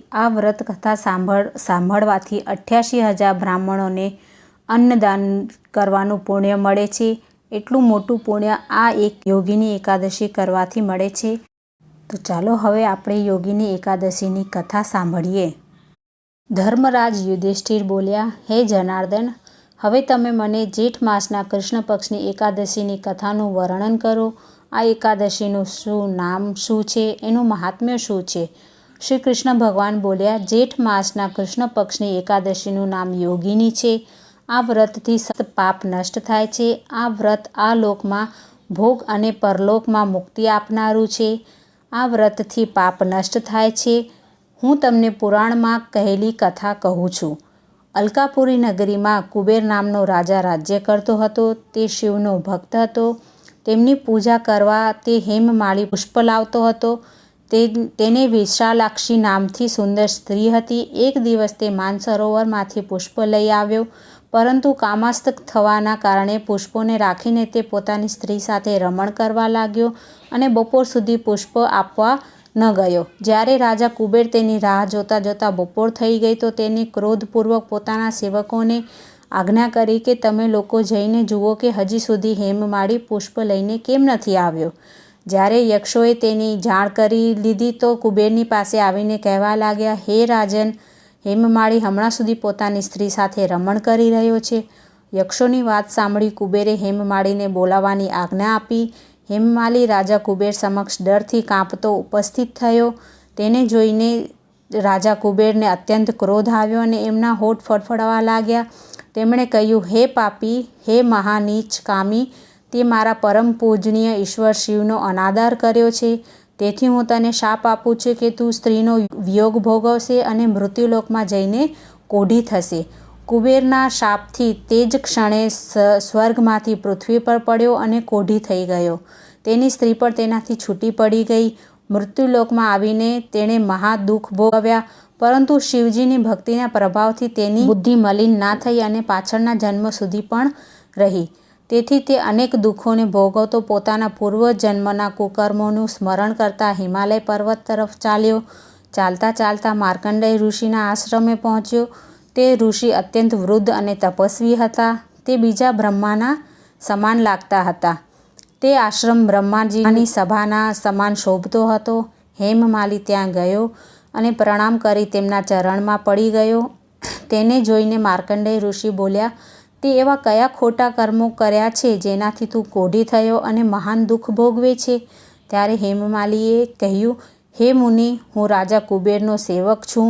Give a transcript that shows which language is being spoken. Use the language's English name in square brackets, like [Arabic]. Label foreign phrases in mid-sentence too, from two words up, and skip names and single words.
[Gujarati] આ વ્રત કથા સાંભળવાથી 88,000 બ્રાહ્મણોને અન્નદાન કરવાનું પુણ્ય મળે છે। એટલું મોટું પુણ્ય આ એક યોગિની એકાદશી કરવાથી મળે છે। તો ચાલો હવે આપણે યોગિની એકાદશીની કથા સાંભળીએ। ધર્મરાજ યુધિષ્ઠિર બોલ્યા, હે જનાર્દન, હવે તમે મને જેઠ માસના કૃષ્ણ પક્ષની એકાદશીની કથાનું વર્ણન કરો। આ એકાદશીનું શું નામ શું છે, એનું મહાત્મ્ય શું છે? શ્રી કૃષ્ણ ભગવાન બોલ્યા, જેઠ માસના કૃષ્ણ પક્ષની એકાદશીનું નામ યોગિની છે। આ વ્રતથી પાપ નષ્ટ થાય છે। આ વ્રત આ લોકમાં ભોગ અને પરલોકમાં મુક્તિ આપનારું છે। આ વ્રતથી પાપ નષ્ટ થાય છે। હું તમને પુરાણમાં કહેલી કથા કહું છું। અલકાપુરી નગરીમાં કુબેર નામનો રાજા રાજ્ય કરતો હતો। તે શિવનો ભક્ત હતો। તેમની પૂજા કરવા તે હેમમાળી પુષ્પ લાવતો હતો। તેને વિશાલાક્ષી નામથી સુંદર સ્ત્રી હતી। એક દિવસ તે માનસરોવરમાંથી પુષ્પ લઈ આવ્યો, પરંતુ કામાસ્થ થવાના કારણે પુષ્પોને રાખીને તે પોતાની સ્ત્રી સાથે રમણ કરવા લાગ્યો અને બપોર સુધી પુષ્પ આપવા ન ગયો। જ્યારે રાજા કુબેર તેની રાહ જોતા જોતા બપોર થઈ ગઈ તો તેને ક્રોધપૂર્વક પોતાના સેવકોને આજ્ઞા કરી કે તમે લોકો જઈને જુઓ કે હજી સુધી હેમમાળી પુષ્પ લઈને કેમ નથી આવ્યો। જ્યારે યક્ષોએ તેની જાણ કરી લીધી તો કુબેરની પાસે આવીને કહેવા લાગ્યા, હે રાજન, હેમમાળી હમણાં સુધી પોતાની સ્ત્રી સાથે રમણ કરી રહ્યો છે। યક્ષોની વાત સાંભળી કુબેરે હેમમાળીને બોલાવવાની આજ્ઞા આપી। હેમમાલી રાજા કુબેર સમક્ષ ડરથી કાંપતો ઉપસ્થિત થયો। તેને જોઈને રાજા કુબેરને અત્યંત ક્રોધ આવ્યો અને એમના હોઠ ફફડાવા લાગ્યા। તેમણે કહ્યું, હે પાપી, હે મહાનીચ કામી, તે મારા પરમ પૂજનીય ઈશ્વર શિવનો અનાદર કર્યો છે। તેથી હું તને શાપ આપું છે કે તું સ્ત્રીનો વિયોગ ભોગવશે અને મૃત્યુલોકમાં જઈને કોઢી થશે। કુબેરના શાપથી તે જ ક્ષણે સ્વર્ગમાંથી પૃથ્વી પર પડ્યો અને કોઢી થઈ ગયો। તેની સ્ત્રી પર તેનાથી છૂટી પડી ગઈ। મૃત્યુલોકમાં આવીને તેણે મહા દુખ ભોગવ્યા, પરંતુ શિવજીની ભક્તિના પ્રભાવથી તેની બુદ્ધિ મલિન ના થઈ અને પાછળના જન્મ સુધી પણ રહી। તેથી તે અનેક દુખોને ભોગવતો પોતાના પૂર્વ જન્મના કુકર્મોનું સ્મરણ કરતા હિમાલય પર્વત તરફ ચાલ્યો। ચાલતા ચાલતા માર્કંડેય ઋષિના આશ્રમે પહોંચ્યો। તે ઋષિ અત્યંત વૃદ્ધ અને તપસ્વી હતા। તે બીજા બ્રહ્માના સમાન લાગતા હતા। તે આશ્રમ બ્રહ્માજીની સભાના સમાન શોભતો હતો। હેમમાલી ત્યાં ગયો અને પ્રણામ કરી તેમના ચરણમાં પડી ગયો. તેને જોઈને માર્કંડેય ઋષિ બોલ્યા, તે એવા કયા ખોટા કર્મો કર્યા છે જેનાથી તું કોઢી થયો અને મહાન દુઃખ ભોગવે છે? ત્યારે હેમમાલીએ કહ્યું, હે મુનિ, હું રાજા કુબેરનો સેવક છું.